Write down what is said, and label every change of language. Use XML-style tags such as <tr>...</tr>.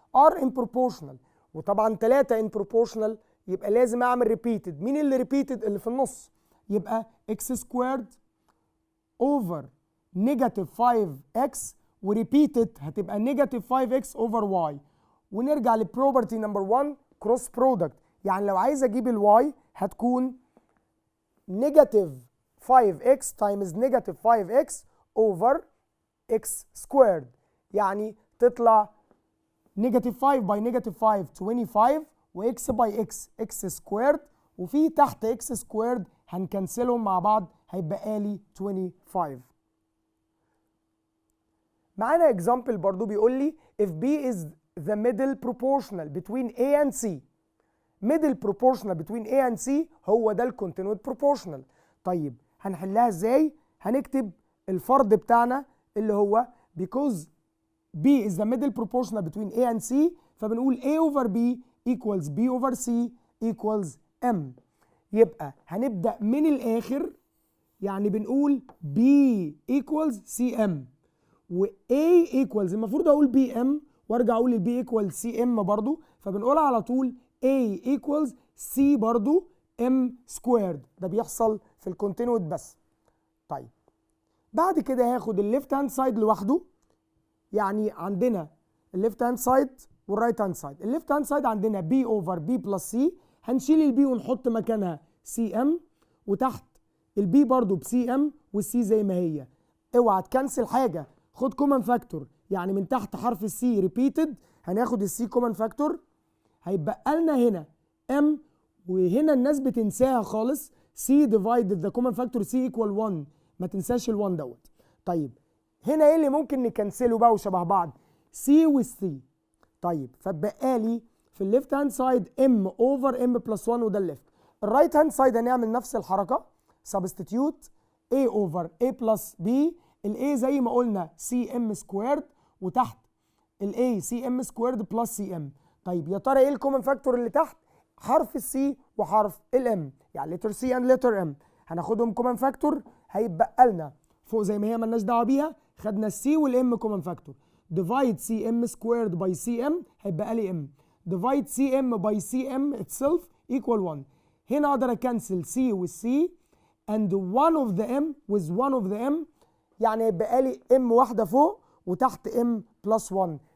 <en>are in proportional،</en> <ar>وطبعا</ar> <en>3 in proportional</en> <ar>يبقى لازم اعمل</ar> <en>repeated.</en> <ar>مين اللي repeated؟ اللي في النص، يبقى</ar> <en>x squared over negative 5x،</en> <ar>وريبيتد هتبقى</ar> <en>negative 5x over y.</en> <ar>ونرجع لبروبرتي نمبر 1 cross product، يعني لو عايز اجيب الواي هتكون</ar> <en>negative 5x times negative 5x over x squared،</en> <ar>يعني تطلع negative 5 by negative 5 25 و x by x squared، وفي تحت x squared هنكنسلهم مع بعض هيبقى لي 25. معانا</ar> <en>example</en> <ar>برضو بيقول لي</ar> <en>if B is the middle proportional between A and C. middle proportional between A and C</en> <ar>هو ده</ar> <en>الكونتينويد proportional.</en> <ar>طيب هنحلها ازاي؟ هنكتب الفرض بتاعنا اللي هو</ar> <en>because B is the middle proportional between A and C،</en> <ar>فبنقول</ar> <en>A over B equals B over C equals M.</en> <ar>يبقى هنبدأ من الآخر، يعني بنقول</ar> <en>B equals CM</en> <ar>و A equals، المفروض أقول BM وارجع أقول ال B equals CM برضو، فبنقولها على طول A equals C برضو M squared. ده بيحصل في الكونتينويد بس. طيب بعد كده هاخد الليفت هاند سايد لوحده، يعني عندنا الليفت هاند سايد والرايت هاند سايد. الليفت هاند سايد عندنا B over B plus C، هنشيل البي ونحط مكانها CM، وتحت البي برضو بCM والسي زي ما هي. اوعى تكنسل حاجة، خد كومن فاكتور، يعني من تحت حرف السي ريبيتد هناخد السي كومن فاكتور، هيبقى لنا هنا M، وهنا الناس بتنساها خالص</ar> <en>C divided the common factor C equal 1،</en> <ar>ما تنساش ال1 دوت. طيب هنا ايه اللي ممكن نكنسله بقى وشبه بعض؟ C والسي. طيب فبقى لي في الليفت هاند سايد M over M plus 1 وده الليفت. الرايت هاند سايد هنعمل نفس الحركة</ar> <en>substitute A over A plus B،</en> <ar>ال A زي ما قلنا CM squared، وتحت ال A CM squared plus CM. طيب يا ترى ايه الكومن فاكتور اللي تحت؟ حرف السي وحرف الام، يعني</ar> <en>letter C and letter M</en> <ar>هناخدهم كومن فاكتور، هيبقى لنا فوق زي ما هي مالناش دعوه بيها، خدنا السي والام كومن فاكتور.</ar> <en>divide CM squared by CM</en> <ar>هيبقى لي</ar> <en>M، divide CM by CM itself equal 1.</en> <ar>هنا اقدر اكنسل C والسي</ar> <en>and one of the M</en> <ar>with one of the M، يعني هيبقى لي M واحده فوق وتحت M plus 1.</ar>